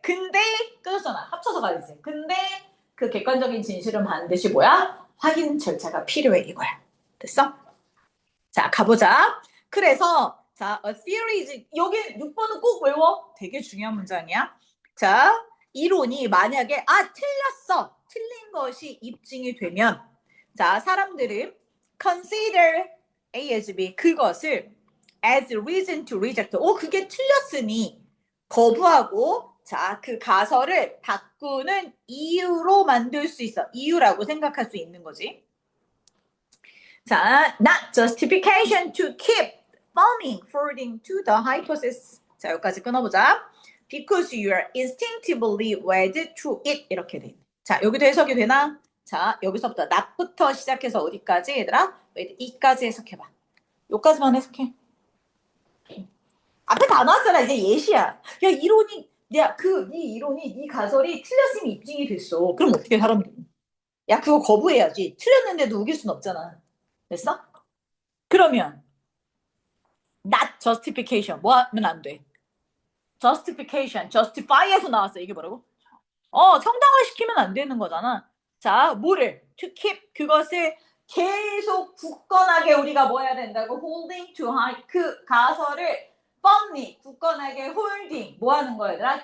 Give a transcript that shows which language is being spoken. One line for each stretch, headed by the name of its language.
Korean: 근데 끊었잖아. 합쳐서 가야지. 근데 그 객관적인 진실은 반드시 뭐야? 확인 절차가 필요해 이거야. 됐어? 자, 가보자. 그래서 자,
English: a theory is
Korean: 여기 6번은 꼭 외워. 되게 중요한 문장이야. 자, 이론이 만약에 틀렸어. 틀린 것이 입증이 되면 자, 사람들은
English: consider A as B
Korean: 그것을
English: as reason to reject.
Korean: 그게 틀렸으니 거부하고 자, 그 가설을 바꾸는 이유로 만들 수 있어. 이유라고 생각할 수 있는 거지.
English: 자, not justification to keep forming according to the hypothesis.
Korean: 자, 여기까지 끊어보자.
English: Because you are instinctively wed to it.
Korean: 이렇게 돼. 자, 여기도 해석이 되나? 자, 여기서부터 not부터 시작해서 어디까지 얘들아? wed it까지 해석해봐. 여기까지만 해석해. 앞에 다 나왔잖아. 이제 예시야. 야, 이론이, 야, 이 이론이, 이 가설이 틀렸으면 입증이 됐어. 그럼 어떻게 사람들이? 야, 그거 거부해야지. 틀렸는데도 우길 순 없잖아. 됐어?
English: 그러면, not justification.
Korean: 뭐 하면 안 돼? justification, justify에서 나왔어. 이게 뭐라고? 정당화시키면 안 되는 거잖아. 자, 뭐를?
English: to keep,
Korean: 그것을 계속 굳건하게 우리가 뭐 해야 된다고?
English: holding to high,
Korean: 그 가설을 firmly, 굳건하게 holding, 뭐 하는 거야, 얘들아?